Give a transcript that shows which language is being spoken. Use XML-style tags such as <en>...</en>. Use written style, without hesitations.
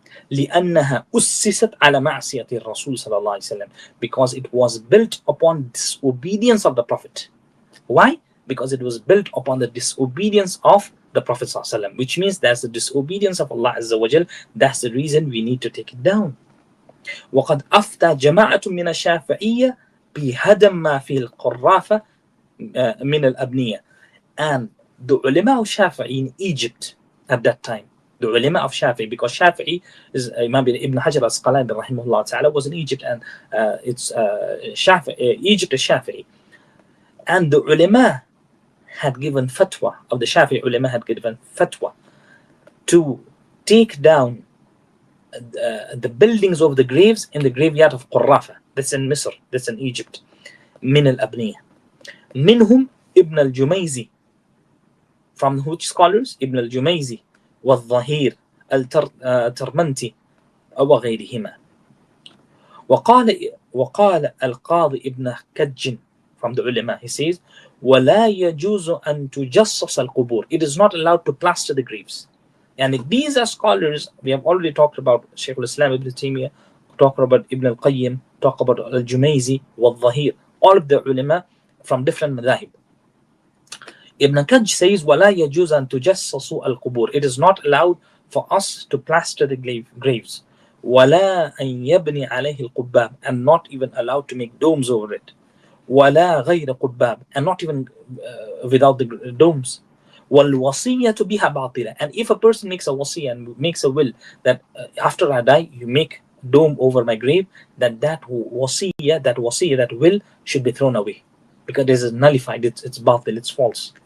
<ar>لأنها أسست على معصية الرسول صلى الله عليه وسلم,</ar> <en>because it was built upon disobedience of the Prophet. Why? Because it was built upon the disobedience of the Prophet</en> <ar>صلى الله عليه وسلم,</ar> <en>which means that's the disobedience of Allah Azza wa Jal. That's the reason we need to take it down.</en> <ar>وقد أفتى جماعة من الشافعية بهدم ما في القرافة من الأبنية.</ar> <en>And the ulama of Shafi'i in Egypt at that time, the ulama of Shafi'i, because Shafi'i is Imam Ibn Hajar al-Asqalani rahimahullah ta'ala was in Egypt, and it's Egypt is Shafi'i. And the ulama had given fatwa, of the Shafi'i ulama had given fatwa to take down the buildings of the graves in the graveyard of Qurrafa. That's in Misr, that's in Egypt.</en> <ar>Min al-Abniya. Minhum Ibn al-Jumayzi.</ar> <en>From which scholars?</en> <ar>Ibn al-Jumayzi, والظهير الترمنتي وغيرهما. وقال القاضي ابن كج,</ar> <en>from the ulama, he says,</en> <ar>ولا يجوز أن تجصص القبور.</ar> <en>It is not allowed to plaster the graves. And these are scholars, we have already talked about Shaykh al-Islam Ibn Taymiyyah, talked about Ibn al-Qayyim, talked about al-Jumayzi, والظهير, all of the ulama from different madhahib.</en> <ar>Ibn Kaj says, وَلَا يَجُوزَ أَن تُجَسَّصُوا الْقُبُورِ.</ar> <en>It is not allowed for us to plaster the graves.</en> <ar>وَلَا أَن يَبْنِ عَلَيْهِ الْقُبَّابِ,</ar> <en>and not even allowed to make domes over it.</en> <ar>وَلَا غَيْرَ قُبَّابِ,</ar> <en>and not even without the domes.</en> <ar>وَالْوَصِيَّةُ بِهَا بَاطِلَةٌ.</ar> <en>And if a person makes a wasiyah and makes a will that after I die, you make dome over my grave, that wasiyah, that will should be thrown away, because it is nullified, it's batil, it's false.</en>